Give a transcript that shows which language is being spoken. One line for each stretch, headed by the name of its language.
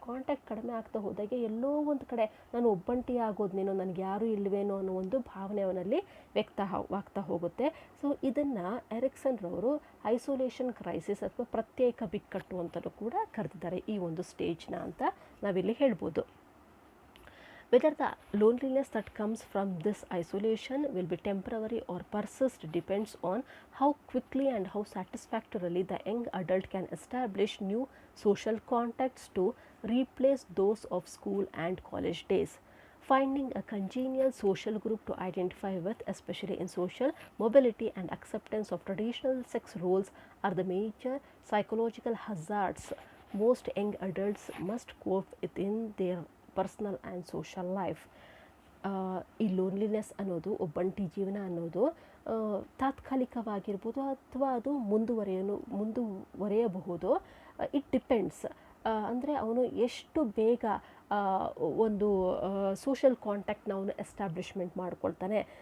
Kannada: Contact ಕಡಿಮೆ ಆಗ್ತಾ ಹೋದಾಗೆ ಎಲ್ಲೋ ಒಂದು ಕಡೆ ನಾನು ಒಬ್ಬಂಟಿ ಆಗೋದ್ನೇನೋ, ನನಗೆ ಯಾರೂ ಇಲ್ವೇನೋ ಅನ್ನೋ ಒಂದು ಭಾವನೆ ಅವನಲ್ಲಿ ವ್ಯಕ್ತವಾಗ್ತಾ ಹೋಗುತ್ತೆ. ಸೊ ಇದನ್ನು ಎರಿಕ್ಸನ್ ರವರು ಐಸೋಲೇಷನ್ ಕ್ರೈಸಿಸ್ ಅಥವಾ ಪ್ರತ್ಯೇಕ ಬಿಕ್ಕಟ್ಟು ಅಂತಲೂ ಕೂಡ ಕರೆದಿದ್ದಾರೆ ಈ ಒಂದು ಸ್ಟೇಜ್ನ ಅಂತ ನಾವಿಲ್ಲಿ ಹೇಳ್ಬೋದು.
English: Whether the loneliness that comes from this isolation will be temporary or persist depends on how quickly and how satisfactorily the young adult can establish new social contacts to replace those of school and college days. Finding a congenial social group to identify with, especially in social mobility and acceptance of traditional sex roles, are the major psychological hazards most young adults must cope with in their personal and social life.
Kannada: ಈ loneliness ಅನ್ನೋದು, ಒಬ್ಬಂಟಿ ಜೀವನ ಅನ್ನೋದು ತಾತ್ಕಾಲಿಕವಾಗಿರ್ಬೋದು ಅಥವಾ ಅದು ಮುಂದುವರೆಯಬಹುದು.
English: It depends.
Kannada: ಅಂದರೆ ಅವನು ಎಷ್ಟು ಬೇಗ ಒಂದು ಸೋಷಲ್ ಕಾಂಟ್ಯಾಕ್ಟ್ನ ಅವನು ಎಸ್ಟಾಬ್ಲಿಷ್ಮೆಂಟ್ ಮಾಡ್ಕೊಳ್ತಾನೆ.